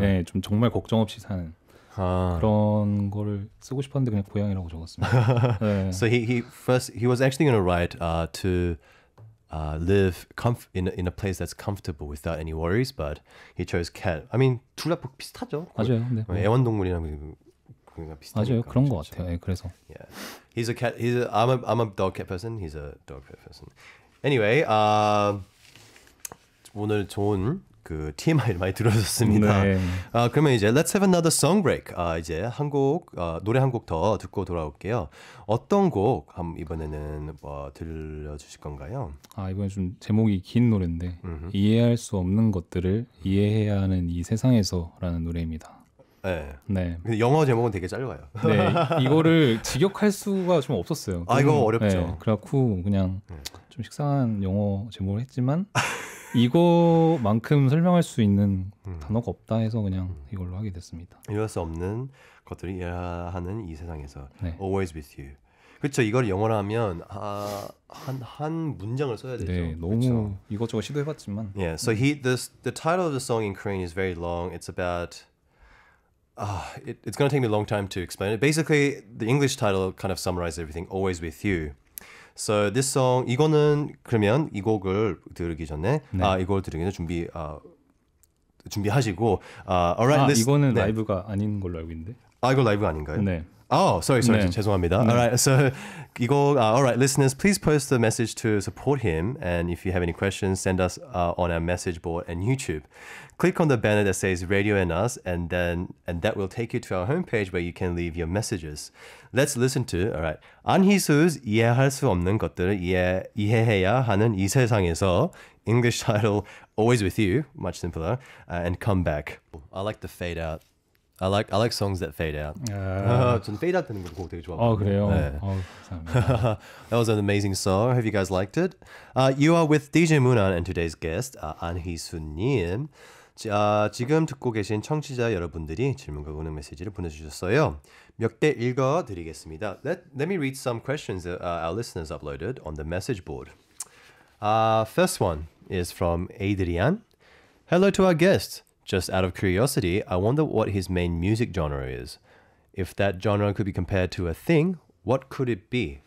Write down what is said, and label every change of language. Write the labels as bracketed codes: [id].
[ko] 네, 좀 정말 걱정 없이 사는 그런 거를 쓰고 싶었는데 그냥 고양이라고 적었습니다. 네. [en] So he was actually going to write to live in a place that's comfortable without any worries, but he chose cat. I mean [ko] 둘 다 비슷하죠. 맞아요. 네. 애완동물이랑 비슷하니까. 맞아요. 그런 것 그렇죠. 같아요. 네, 그래서 [en] Yeah, he's a cat. I'm a dog cat person. He's a dog cat person. Anyway, [ko] 오늘 좋은 그 TMI를 많이 들어줬습니다. 네. 그러면 이제 [en] Let's have another song break. [ko] 이제 노래 한 곡 더 듣고 돌아올게요. 어떤 곡 이번에는 들려주실 건가요? 이번에 좀 제목이 긴 노래인데 이해할 수 없는 것들을 이해해야 하는 이 세상에서라는 노래입니다. 네. 네. 근데 영어 제목은 되게 짧아요. 네. 이거를 직역할 수가 좀 없었어요. 이거 어렵죠. 네, 그래갖고 그냥 좀 식상한 영어 제목을 했지만 이거만큼 설명할 수 있는 단어가 없다 해서 그냥 이걸로 하게 됐습니다. 이해할 수 없는 것들이 이해하는 이 세상에서 네. Always with you. 그렇죠. 이걸 영어로 하면 한 문장을 써야 되죠. 네, 너무 그쵸? 이것저것 시도해봤지만. [en] Yeah. So the title of the song in Korean is very long. It's about it's going to take me a long time to explain it. Basically, the English title kind of summarizes everything. Always with you. So this song [ko] 이거는 그러면 이 곡을 들기 전에 이걸 들기 전에 준비하시고 alright, 이거는 네. 라이브가 아닌 걸로 알고 있는데. 이거 라이브가 아닌가요? 네. [en] Sorry, [ko] 네. 죄송합니다. [en] Alright, so [ko] 이거 [en] alright, listeners, please post a message to support him, and if you have any questions, send us on our message board and YouTube. Click on the banner that says Radio and Us, and that will take you to our homepage where you can leave your messages. Let's listen to alright. 안희수's 이해할 수 없는 것들을 이해해야 하는 이 세상에서 English title Always with You, much simpler, and Come Back. I like the fade out. I like songs that fade out. [ko] 전 fade out 되는 곡 되게 좋아하거든요. 그래요? 네. 감사합니다. [en] That was an amazing song. Hope you guys liked it. You are with DJ Moonan and today's guest, 안희수님. [ko] 지금 듣고 계신 청취자 여러분들이 질문과 응원 메시지를 보내주셨어요. 몇 개 읽어드리겠습니다. [en] Let me read some questions that our listeners uploaded on the message board. First one is from Adrian. Hello to our guest. Just out of curiosity, I wonder what his main music genre is. If that genre could be compared to a thing, what could it be?